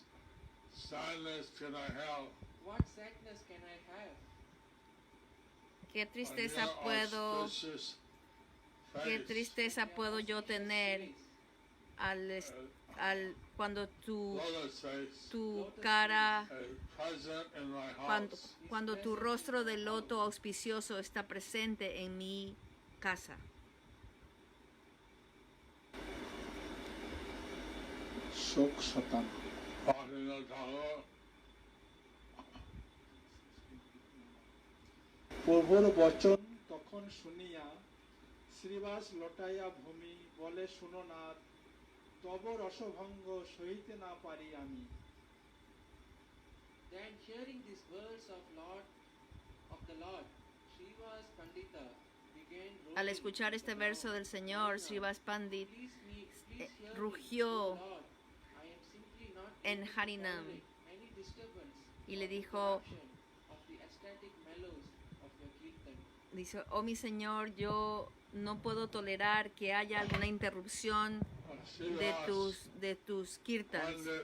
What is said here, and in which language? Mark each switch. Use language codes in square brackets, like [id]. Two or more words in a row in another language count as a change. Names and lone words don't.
[es] qué tristeza puedo yo tener cuando tu cara, cuando tu rostro de loto auspicioso está presente en mi casa. [bn] প্রভুর বচন তখন শুনিয়া শ্রীবাস লটাইয়া ভূমি বলে শুনো নাথ, তব রসভঙ্গ সহিতে না পারি আমি। [en] Then hearing these words of the Lord, Srivas Pandita began rolling. [es] Al escuchar este verso del Señor, Srivas Pandit rugió en Harinam y le dijo: oh mi Señor, yo no puedo tolerar que haya alguna interrupción de tus kirtans.